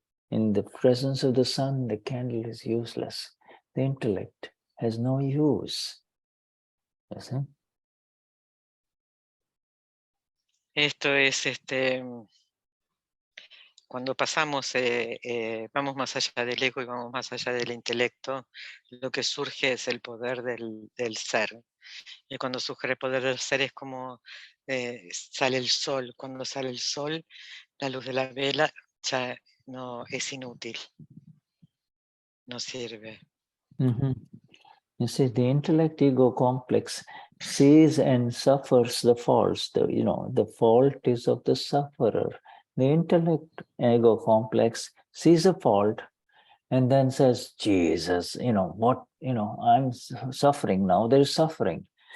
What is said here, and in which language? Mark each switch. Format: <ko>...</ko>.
<en>In the presence of the sun, the candle is useless. The intellect has no use, you see.</en> <es>Esto es cuando pasamos, vamos más allá del ego y vamos más allá del intelecto, lo que surge es el poder del ser. Y cuando surge el poder del ser es como sale el sol. Cuando sale el sol, la luz de la vela ya no es inútil, no sirve.</es> <en>You see, the intellect-ego complex sees and suffers the faults. The fault is of the sufferer. The intellect-ego complex sees a fault and then says, Jesus, I'm suffering now. There's suffering.</en>